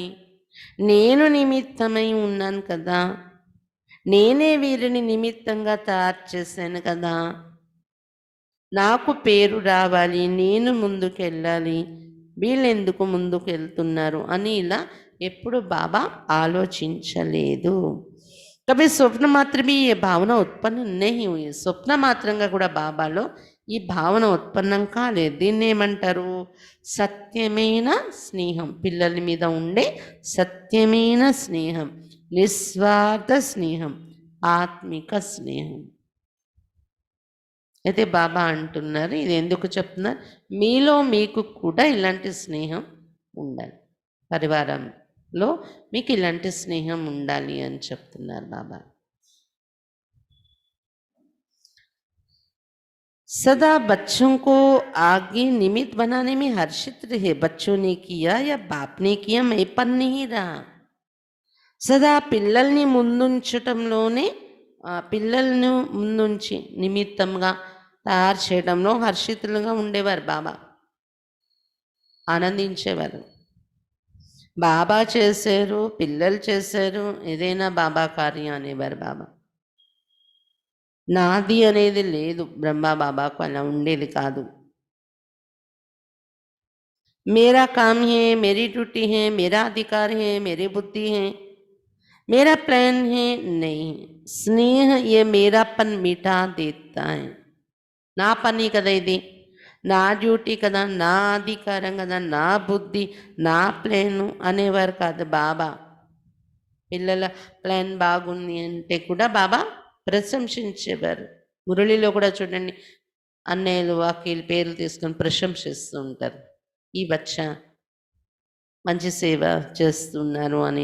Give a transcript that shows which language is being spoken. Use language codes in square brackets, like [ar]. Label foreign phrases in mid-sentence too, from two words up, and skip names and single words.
[te] నేను నిమిత్తమై ఉన్నాను కదా, నేనే వీరిని నిమిత్తంగా తయారు చేశాను కదా, నాకు పేరు రావాలి, నేను ముందుకెళ్ళాలి, వీళ్ళెందుకు ముందుకు వెళ్తున్నారు అని ఇలా ఎప్పుడు బాబా ఆలోచించలేదు. [hi] कभी स्वप्न मात्र भी ये भावना उत्पन्न नहीं हुई. [te] స్వప్న మాత్రంగా కూడా బాబాలో ఈ భావన ఉత్పన్నం కాలేదు. దీన్ని ఏమంటారు? సత్యమైన స్నేహం, పిల్లల మీద ఉండే సత్యమైన స్నేహం, నిస్వార్థ స్నేహం, ఆత్మిక స్నేహం. అయితే బాబా అంటున్నారు, ఇది ఎందుకు చెప్తున్నారు? మీలో మీకు కూడా ఇలాంటి స్నేహం ఉండాలి, పరివారంలో మీకు ఇలాంటి స్నేహం ఉండాలి అని చెప్తున్నారు బాబా. [hi] सदा बच्चों को आगे निमित्त बनाने में हर्षित रहे. बच्चों ने किया या बाप ने किया, मैं पर नहीं रहा. [te] సదా పిల్లల్ని ముందుంచటంలోనే, పిల్లలను ముందుంచి నిమిత్తంగా తయారు చేయడంలో హర్షితులుగా ఉండేవారు బాబా, ఆనందించేవారు. బాబా చేశారు, పిల్లలు చేశారు, ఏదైనా బాబా కార్యం అనేవారు బాబా. నాది అనేది లేదు బ్రహ్మా బాబాకు, అలా ఉండేది కాదు. [hi] मेरा काम है, मेरी ड्यूटी है, मेरा अधिकार है, मेरी बुद्धि है, मेरा प्लान है, नहीं. स्नेह ये मेरापन मिटा देता है. [te] నా పని కదా ఇది, నా డ్యూటీ కదా, నా అధికారం కదా, నా బుద్ధి, నా ప్లాను అనేవారు కాదు బాబా. పిల్లల ప్లాన్ బాగుంది అంటే కూడా బాబా ప్రశంసించేవారు. మురళిలో కూడా చూడండి, అన్నయ్యలు వాకీలు పేర్లు తీసుకొని ప్రశంసిస్తూ ఉంటారు, ఈ బచ్చా మంచి సేవ చేస్తున్నారు అని.